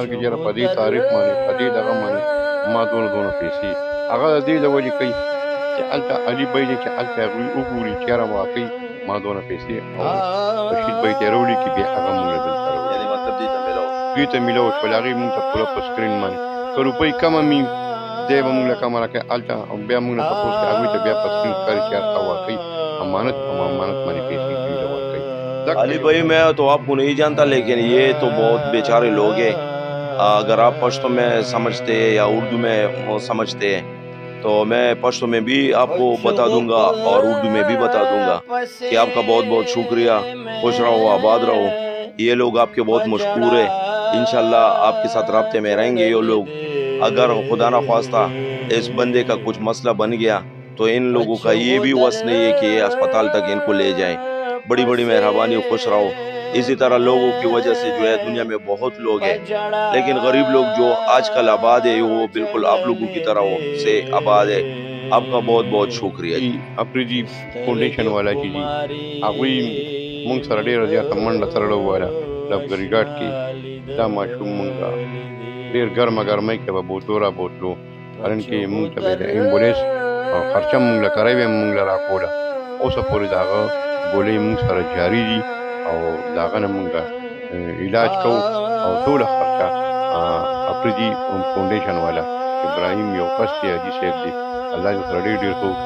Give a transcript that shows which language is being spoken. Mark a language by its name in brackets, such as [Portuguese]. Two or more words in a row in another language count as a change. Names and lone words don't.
[Pashto] کړي چېرې په دې تاریخ باندې په دې دغه باندې ما دونه پیسې هغه د دې د وجې کوي چې هلته علي بی دی چې هلته هغوی وګوري چېرې واقعي ما دونه پیسې او رشید بی ته یې راولیږي بیا هغه مونږ له دلته راوړي دوی ته میلاو شول هغې مونږ ته پوره په سکرین باندې که روپۍ کمه وي دی به مونږ له کمه راکوي هلته بیا مونږ نه تپوس کوي هغوی ته بیا په سکرین ښکاري چې هغه واقعي امانت باندې پیسې دوی له ورکوي [Urdu] علی بھائی میں تو آپ کو نہیں جانتا لیکن یہ تو بہت بیچارے لوگ ہیں اگر آپ پشتو میں سمجھتے یا اردو میں سمجھتے ہیں تو میں پشتو میں بھی آپ کو بتا دوں گا اور اردو میں بھی بتا دوں گا کہ آپ کا بہت بہت شکریہ خوش رہو آباد رہو یہ لوگ آپ کے بہت مشکور ہیں انشاءاللہ آپ کے ساتھ رابطے میں رہیں گے یہ لوگ اگر خدا نہ خواستہ اس بندے کا کچھ مسئلہ بن گیا تو ان لوگوں کا یہ بھی وس نہیں ہے کہ یہ اسپتال تک ان کو لے جائیں بڑی بڑی مہربانی خوش رہو اسی طرح لوگوں کی وجہ سے جو ہے دنیا میں بہت لوگ ہیں، لیکن غریب لوگ جو آجکل آباد ہے وہ بالکل آپ لوگوں کی طرح سے آباد ہے. آپکا بہت بہت شکریہ جی. [Pashto] अफरीदी फाउंडेशन वाला چې دي هغوی مونږ سره ډېره زیاته منډه تړلې وله لفګري ګارډ کې. دا ماشوم مونږ ډېر ګرمه ګرمۍ کې به بوتلو را بوتلو، کارن کې مونږ ته به د ایمبولینس خرچه مونږ له کرای به مونږ له راکوله. اوسه پورې د هغه ګولۍ مونږ سره جاري دي او د هغه نه مونږ علاج کوو او ټوله خرچه افریدي فاونډیشن والا ابراهیم یو کس دی، حاجي صاحب دی، الله دې سره ډېر ښه وکړي.